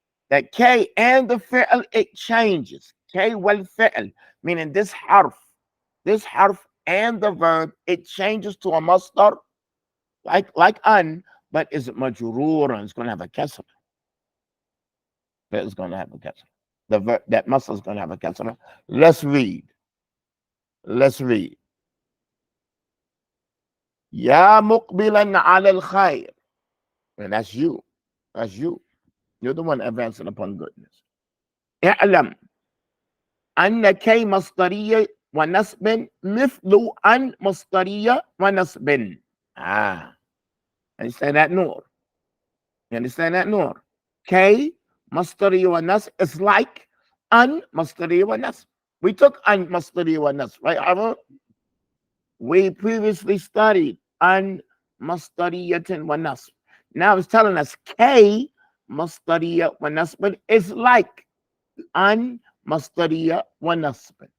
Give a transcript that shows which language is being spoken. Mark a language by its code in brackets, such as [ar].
[en] That K and the fi'l, it changes. [ar] K wal fi'l, [en] meaning this harf and the verb, it changes to a masdar like an, but is majruran. It's going to have a kasra. It's going to have a kasra. The verb, that masdar is going to have a kasra. Let's read. [ar] Ya muqbilan ala al-khayr. [en] And that's you. You're the one advancing upon goodness. [ar] اعلم أن كي مصدرية ونصب مثل أن مصدرية ونصب. [en] Understand that, Noor? You understand that, Noor? [ar] K مصدرية ونصب [en] is like [ar] أن مصدرية ونصب. [en] We took [ar] أن مصدرية ونصب, [en] right, Ava? We previously studied أن مصدرية ونصب. Now it's telling us [ar] K مصدرية ونصب [en] is like [ar] أن مصدرية ونصب.